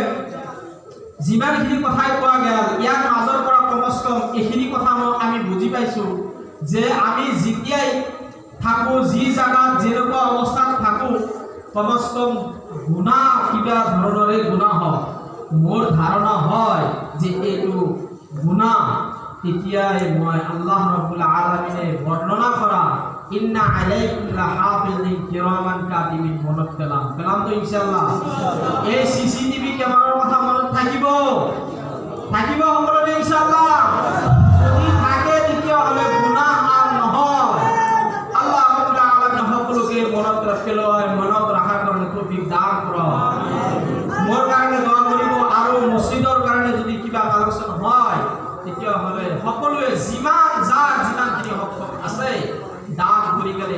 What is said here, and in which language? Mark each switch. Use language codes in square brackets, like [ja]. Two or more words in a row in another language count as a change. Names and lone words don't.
[as] আপোনালোকে যিমানখিনি কথাই কোৱা গেল ইয়াৰ মাজৰ পৰা কমস কম এইখিনি কথা আমি বুজি পাইছোঁ যে আমি যেতিয়াই থাকোঁ যি জাগাত যেনেকুৱা অৱস্থাত থাকোঁ কমস কম গুনাহ কিবা ধৰণৰে গুনাহ হয় মোৰ ধাৰণা হয় যে এইটো গুনাহ তেতিয়াই মই [ar] الله رب العالمين [as] বৰ্ণনা কৰা [ar] إن عليكم لحافظين كراما كاتبين [as] মনত পেলাম তো ইনশাআল্লাহ এই [en] CCTV camera [as] কথা মনত থাকিব সকলোৰে ইনশাআল্লাহ যদি থাকে তেতিয়াহ'লে গুনাহ আর নহয় [ar] الله رب العالمين [as] সকলোকে মনত ৰাখিবলৈ মনত ৰখাৰ কাৰণে তৌফিক দান কৰক মোৰ কাৰণে দোৱা কৰিব আৰু মছজিদৰ কাৰণে যদি কিবা কালেকশ্যন হয় তেতিয়াহ'লে সকলোৱে যিমানখিনি হক আছে দান কৰি গেলে